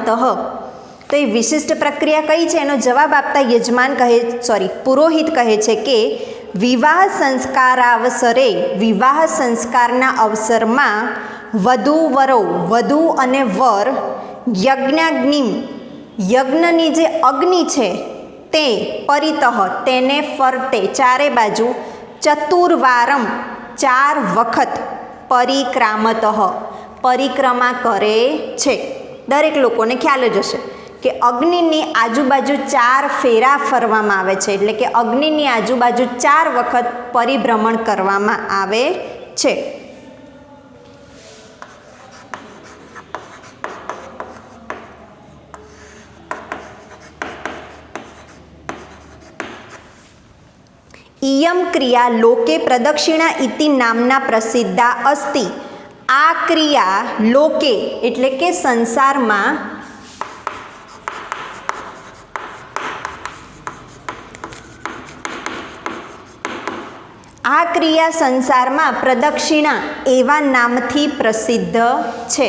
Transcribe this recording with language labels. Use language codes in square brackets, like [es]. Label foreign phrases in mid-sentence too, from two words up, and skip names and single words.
[gu] તો એ વિશિષ્ટ પ્રક્રિયા કઈ છે એનો જવાબ આપતા યજમાન પુરોહિત કહે છે કે વિવાહ સંસ્કારાવસરે વિવાહ સંસ્કારના અવસરમાં વધુ વરો વધુ અને વર યજ્ઞાગ્નિમ યજ્ઞની જે અગ્નિ છે તે પરિતઃ તેને ફરતે ચારે બાજુ ચતુર્વારમ 4 વખત પરિક્રામતઃ પરિક્રમા કરે છે. દરેક લોકોને ખ્યાલ જ હશે કે અગ્નિની આજુબાજુ 4 ફેરા ફરવામાં આવે છે, એટલે કે અગ્નિની આજુબાજુ 4 વખત પરિભ્રમણ કરવામાં આવે છે. [sa] इयं क्रिया लोके प्रदक्षिणा इति नामना प्रसिद्धा अस्ति. [gu] આ ક્રિયા લોકે એટલે કે સંસારમાં આ ક્રિયા સંસારમાં પ્રદક્ષિણા એવા નામથી પ્રસિદ્ધ છે.